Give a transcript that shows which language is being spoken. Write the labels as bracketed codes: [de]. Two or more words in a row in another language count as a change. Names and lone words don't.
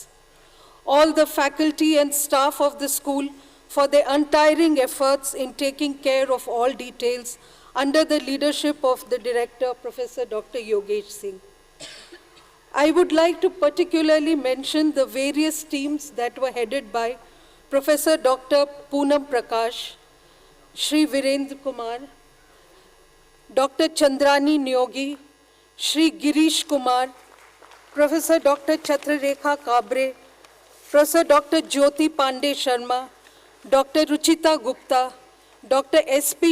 [en] All the faculty and staff of the school for their untiring efforts in taking care of all details under the leadership of the director, Professor Dr. Yogesh Singh. I would like to particularly mention the various teams that were headed by Professor Dr. Poonam Prakash, Shri Virendra Kumar, Dr. Chandrani Nyogi, Shri Girish Kumar, Professor Dr. Chatrarekha Kabre, Professor Dr. Jyoti Pandey Sharma, Dr. Ruchita Gupta, Dr. S.P.